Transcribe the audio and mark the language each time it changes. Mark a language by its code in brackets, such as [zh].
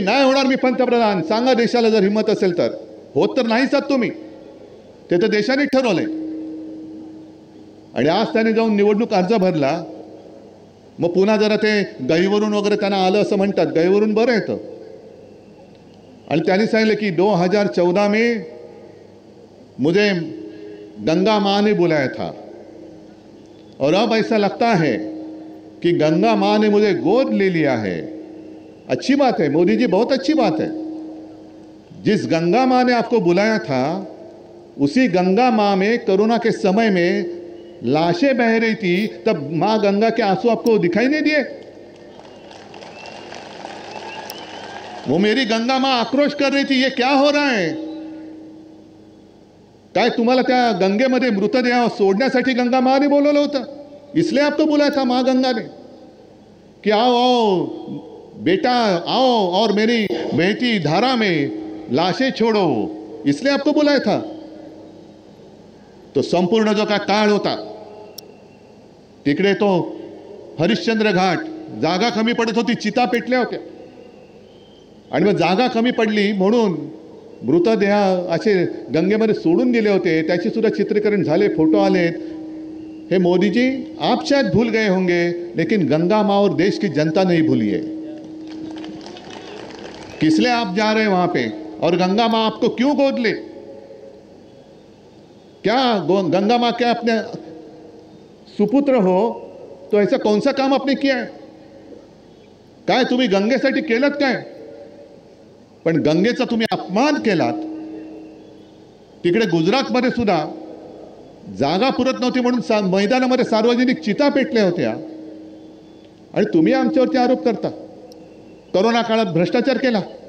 [mr] नाही होणार मी पंतप्रधान, सांगा देशाला जर हिंमत असेल तर. होत तर नाहीच आहात तुम्ही, ते तर देशाने ठरवलंय. आणि आज त्याने जाऊन निवडणूक अर्ज भरला, मग पुन्हा जरा ते गहीवरून वगैरे त्यांना आलं असं म्हणतात. गहीवरून बरं येतं, आणि त्यांनी सांगितलं की [hi] 2014 में मुझे गंगा माँ ने बुलाया था और अब ऐसा लगता है कि गंगा माँ ने मुझे गोद ले लिया है। अच्छी बात है मोदी जी, बहुत अच्छी बात है। जिस गंगा माँ ने आपको बुलाया था उसी गंगा माँ में कोरोना के समय में लाशें बह रही थी, तब माँ गंगा के आंसू आपको दिखाई नहीं दिए? वो मेरी गंगा माँ आक्रोश कर रही थी, ये क्या हो रहा है? [mr] काय तुम्हाला त्या गंगेमध्ये मृतदेह सोडण्यासाठी गंगा माँ ने बोलवलं होतं? [hi] इसलिए आपको बुलाया था माँ गंगा ने कि आओ आओ बेटा आओ और मेरी बहती धारा में लाशें छोड़ो, इसलिए आपको बुलाया था। [mr] तो संपूर्ण जो का काळ होता तिकडे तो हरिश्चंद्र घाट, जागा कमी पडत होती, चिता पेटल्या होत्या आणि मग जागा कमी पडली म्हणून मृतदेह असे गंगेमध्ये सोडून दिले होते, त्याची सुद्धा चित्रीकरण झाले, फोटो आलेत। [hi] हे मोदी जी, आप शायद भूल गए होंगे लेकिन गंगा माँ और देश की जनता नहीं भूली है। किस लिए आप जा रहे हैं वहां पे और गंगा माँ आपको क्यों गोद ले? क्या गंगा माँ क्या अपने सुपुत्र हो तो ऐसा कौन सा काम आपने किया है? [mr] काय तुम्ही गंगेसाठी केलत काय? पण गंगेचा तुम्ही अपमान केलात। तिकडे गुजरातमध्ये सुद्धा जागा पुरत नव्हती म्हणून मैदानामध्ये सार्वजनिक चिता पेटल्या होत्या आणि तुम्ही आमच्यावरती आरोप करता कोरोना काळात भ्रष्टाचार केला।